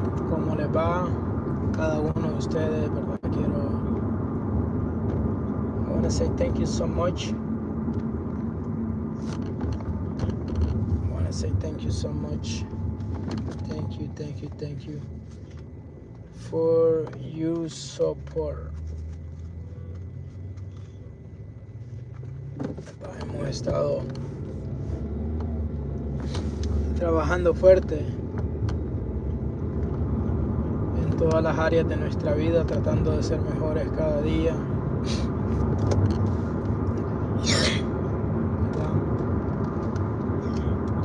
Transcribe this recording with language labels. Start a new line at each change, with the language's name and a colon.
Spanish: ¿Cómo les va cada uno de ustedes? ¿Verdad?
English: I want to say thank you so much. I want to say thank you so much. Thank you for your support.
Spanish: Hemos estado trabajando fuerte en todas las áreas de nuestra vida, tratando de ser mejores cada día. ¿Verdad?